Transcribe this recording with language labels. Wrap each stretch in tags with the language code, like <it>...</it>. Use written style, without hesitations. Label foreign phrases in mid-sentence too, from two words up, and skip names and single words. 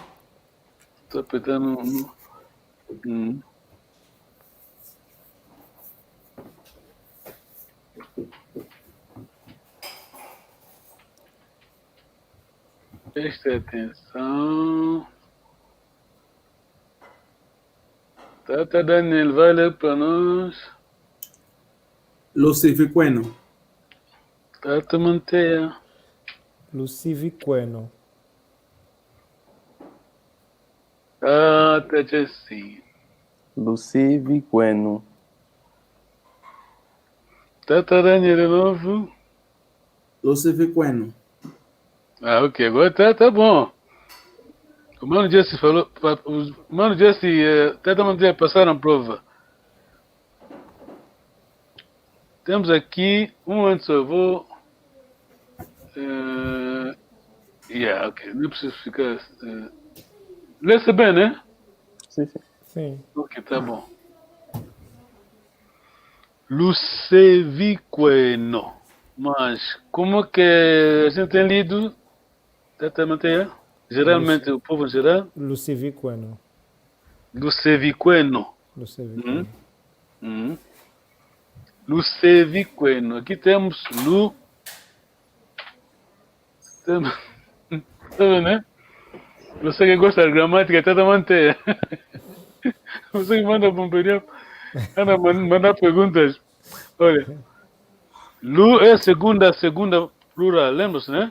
<pt>Estou apertando Preste atenção. Tata Daniel, vai ler para nós. Lucifiqueno. Tata Manteia. Luciviqueno. Tata Jessie. Luciviqueno. Tata Daniel de novo. Lucifiqueno. Ah, ok, agora tá bom. O Mano Jesse falou. O Mano Jesse Tata Manteia passaram a prova. Temos aqui antes eu vou. Ok, não preciso ficar. Lê-se bem, né? Sim, sim. Sim. Ok, tá bom. Luceviqueno. Mas, como que a gente tem lido? Tata Manteia? Geralmente, o povo em geral? Luciviqueno. Luceviqueno. Luciviqueno. Luceviqueno. Aqui temos Lu. Temos. Tá vendo, né? Você que gosta da gramática, Tata Manteia. Você que manda bomberia, manda perguntas. Olha. Lu é a segunda plural, lembra-se, né?</pt>